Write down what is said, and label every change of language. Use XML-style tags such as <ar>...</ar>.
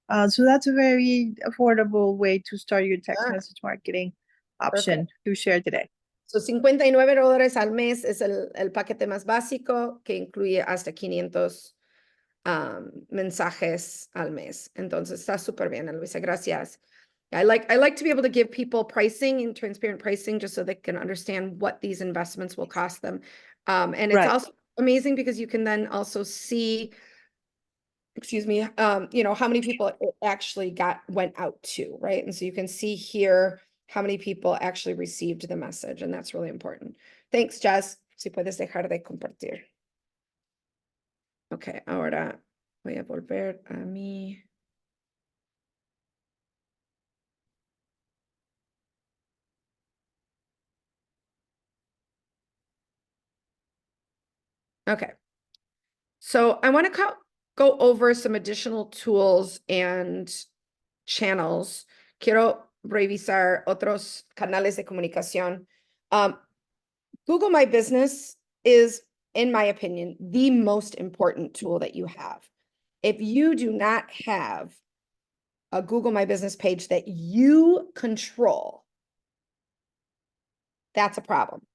<en>So that's a very affordable way to start your text Sure. message marketing option to share today.</en> <es>So $59 al mes es el paquete más básico que incluye hasta 500 mensajes al mes. Entonces está súper bien, Luisa. Gracias.</es> <en>I like to be able to give people pricing and transparent pricing just so they can understand what these investments will cost them. And it's Right. also amazing because you can then also see, excuse me, you know, how many people it actually went out to, right? And so you can see here how many people actually received the message, and that's really important. Thanks, Jess.</en> <es>Si puedes dejar de compartir. Ok, ahora voy a volver a mi...</es> <en>Okay. So I want to go over some additional tools and channels.</en> <es>Quiero revisar otros canales de comunicación.</es> <en>Google My Business is, in my opinion, the most important tool that you have. If you do not have a Google My Business page that you control, that's a problem.</en>